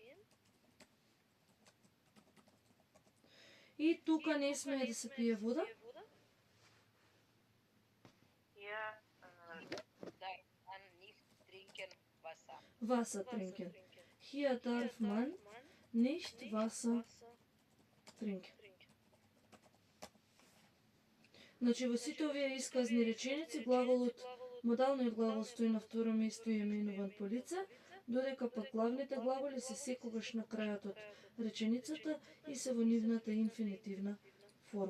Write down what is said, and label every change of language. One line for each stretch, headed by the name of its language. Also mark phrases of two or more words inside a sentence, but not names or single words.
Macedonian: И тука не смее да се пие вода.
German: Hier Darf man nicht trinken Wasser. Wasser trinken. Hier darf man nicht Wasser trinken.
Macedonian: Значи во сите овие исказни реченици глаголот, модалниот глагол стои на второ место и е менуван по лице, додека пак главните глаголи се секогаш на крајот од реченицата и се во нивната инфинитивна форма.